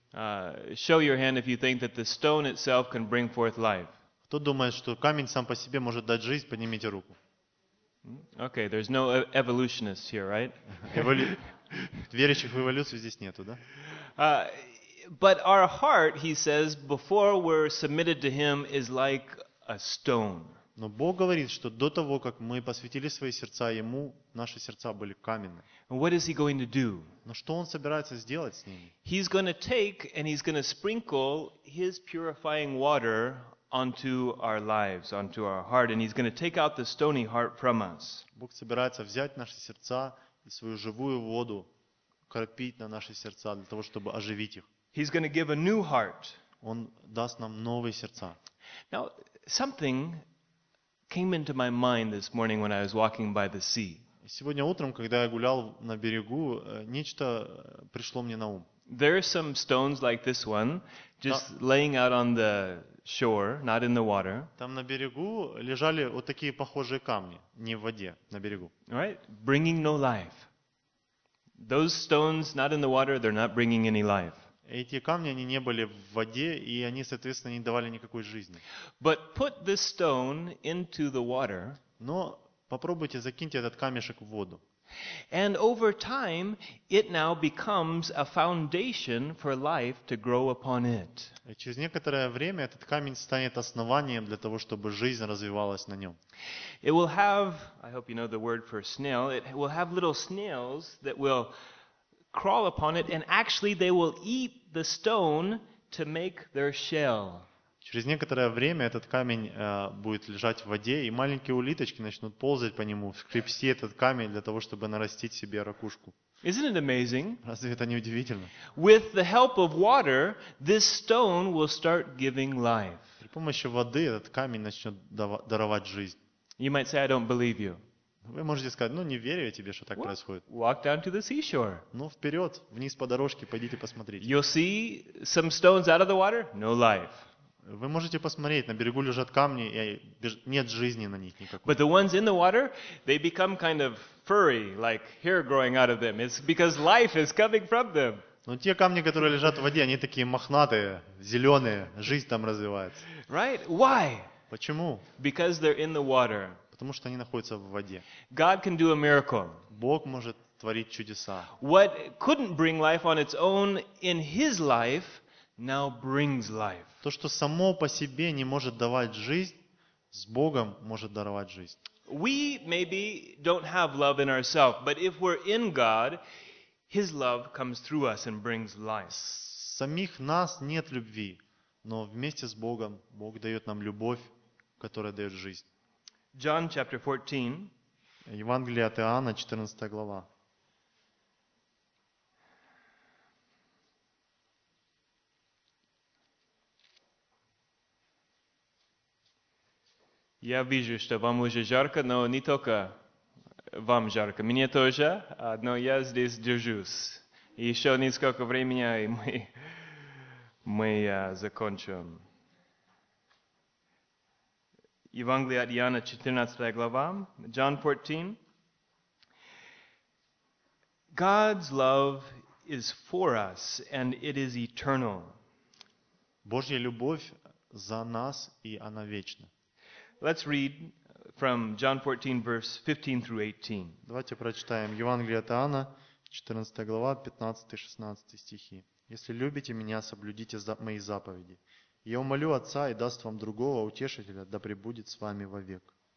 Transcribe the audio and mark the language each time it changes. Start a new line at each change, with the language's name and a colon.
English: Show your hand if you think that the stone itself can bring forth life.
Russian: Кто думает, что камень сам по себе может дать жизнь, поднимите руку.
English: Okay, there's no evolutionists here, right?
Russian: Верующих в эволюцию здесь нету, да?
English: But our heart, he says, before we're submitted to him, is like a stone.
Russian: Но Бог говорит, что до того, как мы посвятили свои сердца Ему, наши сердца были каменны.
English: What is He going to do?
Russian: Но что Он собирается сделать с ними?
English: He's going to take and He's going to sprinkle His purifying water onto our lives, onto our heart, and He's going to take out the stony heart from us.
Russian: Бог собирается взять наши сердца и свою живую воду кропить на наши сердца для того, чтобы оживить их.
English: He's going to give a new heart.
Russian: Он даст нам новые сердца.
English: Now, something came into my mind this morning when I was walking by the sea.
Russian: Сегодня утром, когда я гулял на берегу, нечто пришло мне на ум.
English: There are some stones like this one just laying out on the shore, not in the water.
Russian: Там на берегу лежали вот такие похожие камни, не в воде, на берегу.
English: Right? Bringing no life. Those stones not in the water, they're not bringing any life.
Russian: Эти камни, они не были в воде, и они, соответственно, не давали никакой жизни.
English: But put this stone into the water.
Russian: Но попробуйте закиньте этот камешек в воду.
English: And over time, it now becomes a foundation for life to grow upon it.
Russian: И через некоторое время этот камень станет основанием для того, чтобы жизнь развивалась на нем.
English: It will have, I hope you know the word for snail, it will have little snails that will crawl upon it, and actually they will eat the stone to make their shell.
Russian: Через некоторое время этот камень будет лежать в воде, и маленькие улиточки начнут ползать по нему, скрести этот камень для того, чтобы нарастить себе ракушку.
English: Isn't it amazing?
Russian: Разве это не удивительно?
English: With the help of water, this stone will start giving life.
Russian: При помощи воды этот камень начнет даровать жизнь.
English: You might say, I don't believe you.
Russian: Вы можете сказать, ну не верю я тебе, что так происходит.
English: Walk down to the seashore.
Russian: Ну вперед, вниз по дорожке, пойдите посмотрите.
English: You'll see some stones out of the water? No life.
Russian: Вы можете посмотреть, на берегу лежат камни, и нет жизни на них никакой.
English: But the ones in the water, they become kind of furry, like hair growing out of them. It's because life is coming from them.
Russian: Но те камни, которые лежат в воде, они такие мохнатые, зеленые, жизнь там развивается.
English: Right? Why?
Russian: Почему?
English: Because they're in the water.
Russian: Потому что они находятся в воде.
English: God can do a miracle.
Russian: Бог может творить чудеса.
English: What couldn't bring life on its own in His life now brings life.
Russian: То, что само по себе не может давать жизнь, с Богом может даровать жизнь.
English: We maybe don't have love in ourselves, but if we're in God, His love comes through us and brings life.
Russian: Самих нас нет любви, но вместе с Богом Бог дает нам любовь, которая дает жизнь.
English: John chapter 14.
Russian: Евангелие от Иоанна, 14 глава. Я вижу, что вам уже жарко, но не только вам жарко. Мне тоже, но я здесь держусь. Еще несколько времени, и мы закончим. Евангелие от Иоанна, 14 глава, John 14.
English: God's love is for us, and it is eternal.
Russian: Божья любовь за нас, и она вечна.
English: Let's read from John 14, verse 15 through 18.
Russian: Давайте прочитаем Евангелие от Иоанна, 14 глава, 15-16 стихи. «Если любите Меня, соблюдите Мои заповеди. Я умолю Отца и даст вам другого утешителя, да пребудет с вами вовек.